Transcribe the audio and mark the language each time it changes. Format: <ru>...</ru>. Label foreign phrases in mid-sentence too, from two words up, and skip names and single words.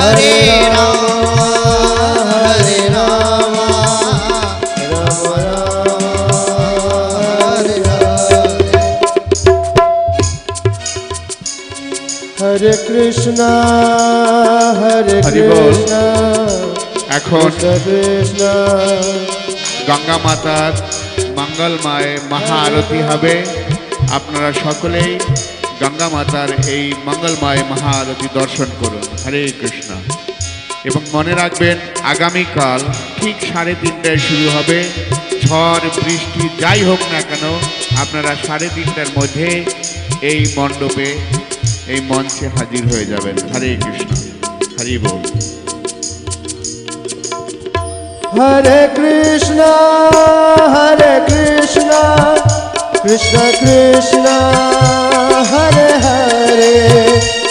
<bn>हरे राम राम हरे हरे कृष्णा हरि बोल। कृष्णा এখন कृष्णा গঙ্গা মাতার মঙ্গলময় মহা আরতি হবে। আপনারা সকলেই গঙ্গা মাতার এই মঙ্গলময় মহা আরতি দর্শন করুন। হরে কৃষ্ণ। এবং মনে রাখবেন আগামীকাল ঠিক 3:30টায় শুরু হবে। ঝড় বৃষ্টি যাই হোক না কেন আপনারা 3:30টার মধ্যে এই মণ্ডপে এই মঞ্চে হাজির হয়ে যাবেন। হরে কৃষ্ণ। হরি বল। हरे कृष्णा कृष्णा कृष्णा हरे हरे</bn>